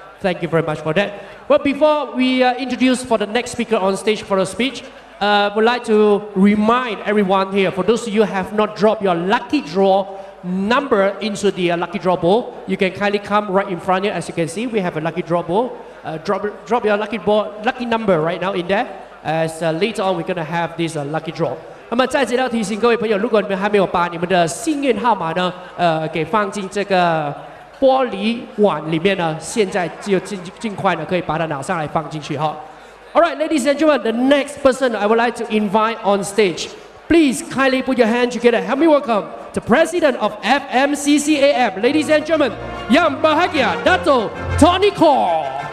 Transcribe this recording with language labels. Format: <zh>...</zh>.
<en>Thank you very much for that. Well, before we introduce for the next speaker on stage for a speech, would like to remind everyone here, for those of you who have not dropped your lucky draw number into the lucky draw bowl, you can kindly come right in front here. As you can see, we have a lucky draw bowl. Drop your lucky number right now in there, as later on we're going to have this lucky draw.</en> <zh>那么在这里要提醒各位朋友，如果你们还没有把你们的幸运号码呢，给放进这个玻璃碗里面呢，现在就尽快呢可以把它拿上来放进去哈。</zh> <en>All right, ladies and gentlemen, the next person I would like to invite on stage. Please kindly put your hand together. Help me welcome the President of FMCCAM, ladies and gentlemen, Yang Bahagia Dato Tony Kor.</en>